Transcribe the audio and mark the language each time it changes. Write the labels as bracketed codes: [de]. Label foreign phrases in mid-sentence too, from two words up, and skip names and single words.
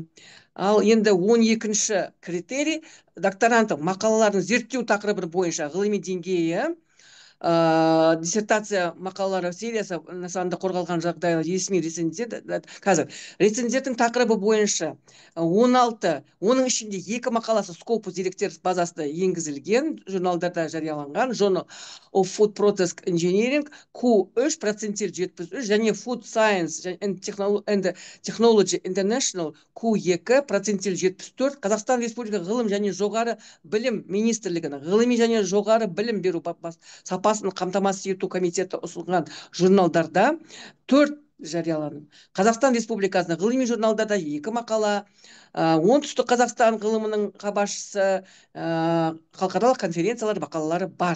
[kk] Ал енді 12-ші критерий докторанттың мақалалардың зерттеу тақырыбы бойынша ғылыми деңгейі. Диссертация мақалалары сериясы нысанында қорғалған жағдайда ресми рецензент. Қазір рецензенттің тақырыбы бойынша 16, оның ішінде 2 мақаласы Scopus деректер базасында енгізілген, журналдарда жарияланған. Journal of Food Process Engineering Q3%73 және Food Science and Technology International Q2%74. Қазақстан Республика ғылым және жоғары білім министрлігінің ғылыми және жоғары білім беру сапасын қамтамасыз ету комитеті ұсынған журналдарда 4 жарияланым. Қазақстан Республикасының ғылыми журналдарда 2 мақала, оңтүстік Қазақстан ғылымының хабаршысы халықаралық конференциялар мақалалары бар.